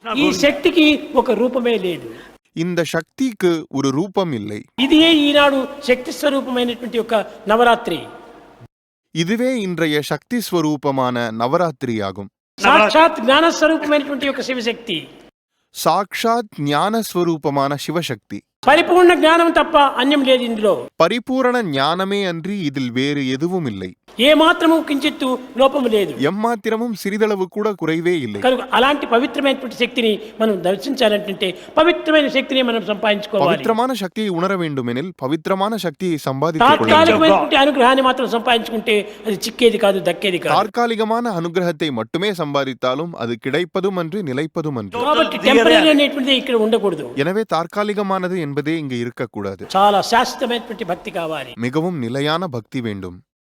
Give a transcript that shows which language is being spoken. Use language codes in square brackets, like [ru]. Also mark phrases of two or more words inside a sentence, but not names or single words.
[te] ఈ శక్తికి ఒక రూపమే లేదు. [ta] இந்த சக்திக்கு ஒரு ரூபம் இல்லை. [te] ఇదే ఈనాడు శక్తి స్వరూపమైనటువంటి ఒక నవరాత్రి. [ta] இதுவே இன்றைய சக்தி ஸ்வரூபமான நவராத்திரியாகும். [te] సాక్షాత్ జ్ఞాన స్వరూపమైనటువంటి ఒక శివశక్తి, [ta] சாக்ஷாத் ஞான ஸ்வரூபமான சிவசக்தி. [te] పరిపూర్ణ జ్ఞానం తప్ప అన్యం లేదు ఇందులో. [ta] பரிபூரண ஞானமே அன்றி இதில் வேறு எதுவும் இல்லை. [te] ఏ మాత్రము కించిత్తు లోపము లేదు. [ta] எம்மாத்திரமும் சிறிதளவு கூட குறைவே இல்லை. [te] కనుక అలాంటి పవిత్రమైనటువంటి శక్తిని మనం దర్శించాలంటే పవిత్రమైన శక్తిని మనం సంపాదించుకోవాలి. [ta] పవిత్రமான சக்தியை உணர வேண்டுமெனில் பவித்திரமான சக்தியை சம்பாதித்துக் கொள்ள வேண்டும். [te] తాత్కాలికమైనటువంటి అనుగ్రహాన్ని మాత్రం సంపాదించుకుంటే అది చిక్కేది కాదు, దక్కేది కాదు. [ta] தற்காலிகமான அனுகிரகத்தை மட்டுமே சம்பாதித்தாலும் அது கிடைப்பதும் அன்று நிலைப்பதும் அன்று. [te] కాబట్టి టెంపరరీ అనేటువంటిది ఇక్కడ ఉండకూడదు. [ta] எனவே தற்காலிகமானது என்பதே இங்கு இருக்கக்கூடாது. [te] చాలా శాశ్వతమైనటువంటి భక్తి కావాలి. [ta] மிகவும் நிலையான பக்தி வேண்டும்.